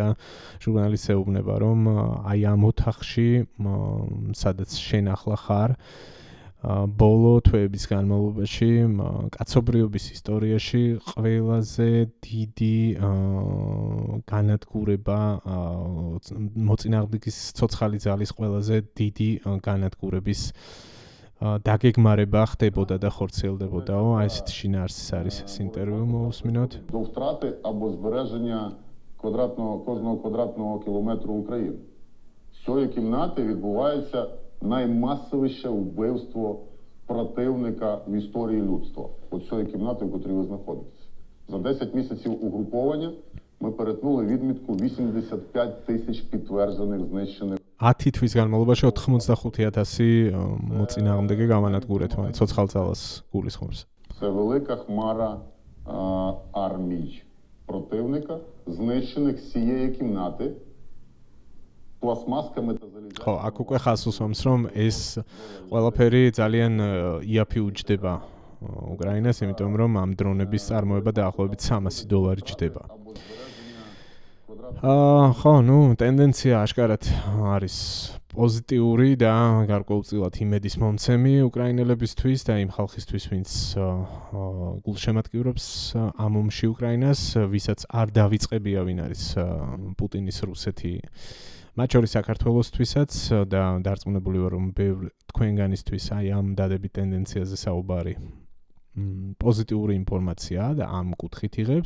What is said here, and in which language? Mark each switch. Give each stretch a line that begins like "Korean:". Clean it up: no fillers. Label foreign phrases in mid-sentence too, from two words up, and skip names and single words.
Georgian: ჟურნალისტს ეუბნება, რომ აი ამ ოთახში, სადაც შენ ახლა ხარ, ბოლო თვეების განმავლობაში კაცობრიობის ისტორიაში ყველაზე დიდი განადგურება მოწინააღმდეგის ცოცხალი ძალის ყველაზე დიდი განადგურების დაგეგმარება ხდებოდა და ხორციელდებოდაო, აი ესეთი შინაარსის არის ეს ინტერვიუ მოусმინოთ.
Ukrainian: До втрати або збереження кожного квадратного кілометру України. З цієї кімнати відбувається наймасовіше вбивство противника в історії людства. От цієї кімнати, в котрій ви знаходитесь. За 10 місяців угруповання ми перетнули відмітку 85 тисяч підтверджених знищених.
Georgian: 10 თვის განმავლობაში 85,000 მოწინააღმდეგე გამანადგურეთმან ცოცხალ ძალას გულისხმობს.
Ukrainian: Це велика хмара армій противника, знищених з цієї кімнати пластмасками та залізячими.
Georgian: ხო, აქ უკვე ხას უსვამს, რომ ეს ყველაფერი ძალიან იაფი უჯდება უკრაინას, იმიტომ რომ ამ დრონების წარმოება დაახლოებით $300 ჯდება. ხო, ტენდენცია აშკარად არის პოზიტიური და გარკვეულწილად იმედის მომცემი უკრაინელებისთვის და იმ ხალხისთვის, ვინც გულშემატკივრებს ამ ომში უკრაინას, ვისაც არ დავიწყებია ვინ არის პუტინის რუსეთი, მათ შორის საქართველოსთვისაც და დარწმუნებული ვარ, რომ ბევრ თქვენგანისთვის აი ამ დადებით ტენდენციაზე საუბარი პოზიტიური ინფორმაციაა და ამ კუთხით იღებს.